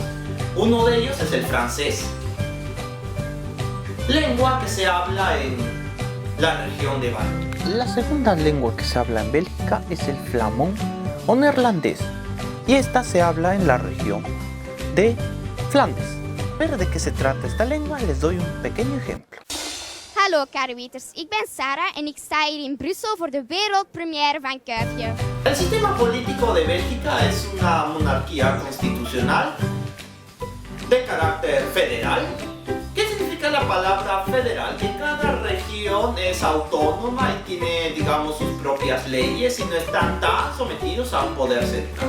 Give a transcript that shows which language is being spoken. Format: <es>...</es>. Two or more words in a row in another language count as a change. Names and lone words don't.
<es>Uno de ellos es el francés, lengua que se habla en la región de Báltica. La segunda lengua que se habla en Bélgica es el flamón o neerlandés, y esta se habla en la región de Flandes. Pero ¿de qué se trata esta lengua? Les doy un pequeño ejemplo.</es> <nl>Hallo Karweters, ik ben Sarah en ik sta hier in Brussel voor de wereldpremière van Kuifje.</nl> <es>El sistema político de Bélgica es una monarquía constitucional de carácter federal. ¿Qué significa la palabra federal? Que cada región es autónoma y tiene, digamos, sus propias leyes y no están tan sometidos a un poder central.</es>